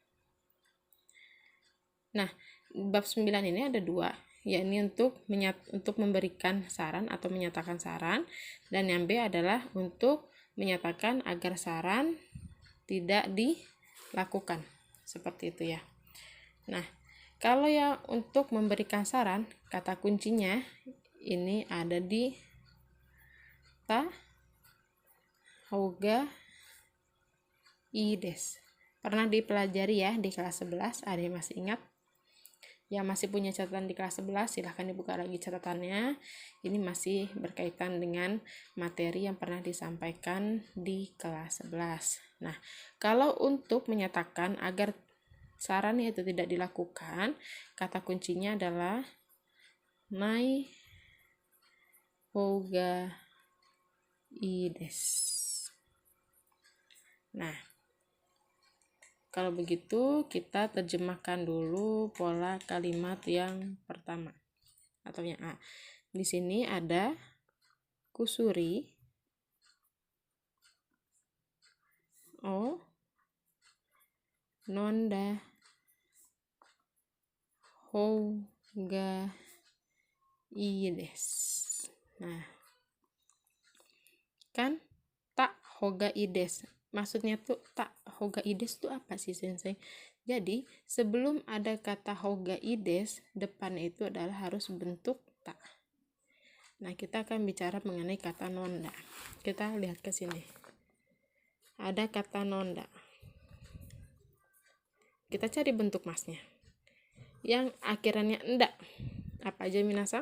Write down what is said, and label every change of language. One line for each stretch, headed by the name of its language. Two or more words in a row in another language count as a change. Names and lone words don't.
Indonesian: Nah, bab 9 ini ada dua, yakni untuk memberikan saran atau menyatakan saran, dan yang B adalah untuk menyatakan agar saran tidak dilakukan. Seperti itu ya. Nah, kalau yang untuk memberikan saran, kata kuncinya ini ada di
Japanese: たほうがいいです.
Indonesian: Pernah dipelajari ya di kelas 11, ada yang masih ingat? Yang masih punya catatan di kelas 11, silahkan dibuka lagi catatannya. Ini masih berkaitan dengan materi yang pernah disampaikan di kelas 11. Nah, kalau untuk menyatakan agar saran itu tidak dilakukan, kata kuncinya adalah
Japanese: ないほうがいいです.
Indonesian: Nah, kalau begitu, kita terjemahkan dulu pola kalimat yang pertama atau yang A. Di sini ada
Japanese: 薬を飲んだほうがいいです.
Indonesian: Nah, kan
Japanese: たほうがいいです.
Indonesian: Maksudnya tuh
Japanese: たほうがいいです
Indonesian: tuh apa sih sensei? Jadi sebelum ada kata
Japanese: ほうがいいです,
Indonesian: depannya itu adalah harus bentuk tak. Nah, kita akan bicara mengenai kata nonda. Kita lihat ke sini. Ada kata nonda. Kita cari bentuk masnya. Yang akhirnya nda. Apa aja minasan?